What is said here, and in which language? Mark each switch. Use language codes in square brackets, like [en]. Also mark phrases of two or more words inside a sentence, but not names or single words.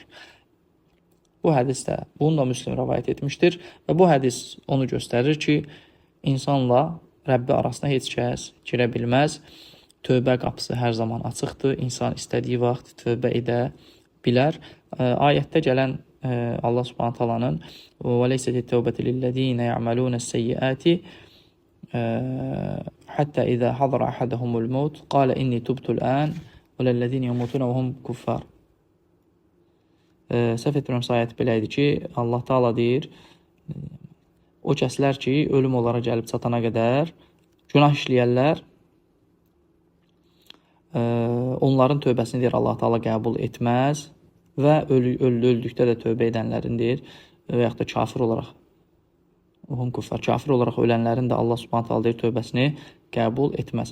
[az] Bu hədisdə, bunu da Müslim rəvayət etmişdir və bu hədis onu göstərir ki, insanla Rəbbi arasında heç kəs girə bilməz. Tövbə qapısı hər zaman açıqdır. İnsan istədiyi vaxt tövbə edə bilər. Ayətdə gələn Allah Subhanahu Taala'nın [ar] وَلَيْسَتِ التَّوْبَةِ لِلَّذ۪ينَ يَعْمَلُونَ السَّيِّئَاتِ حَتَّى إِذَا حَضَرَ أَحَدَهُمُ الْمَوْتُ قَالَ إِنِّي تُبْتُ الْآنَ وَلَلَّذ۪ينَ يَمُوتُونَ وَهُمْ كُفَّارٌ. [az] Səhv etmirəmsə ayət belə idi ki, Allah Taala deyir, o kəslər ki, ölüm onlara gəlib çatana qədər günah işləyərlər, onların tövbəsini deyir Allah Taala qəbul etməz və öldükdə də tövbə edənlərindir və yaxud da kafir olaraq kafir olaraq ölənlərin də Allah Subhanahu taala deyir tövbəsini qəbul etməz.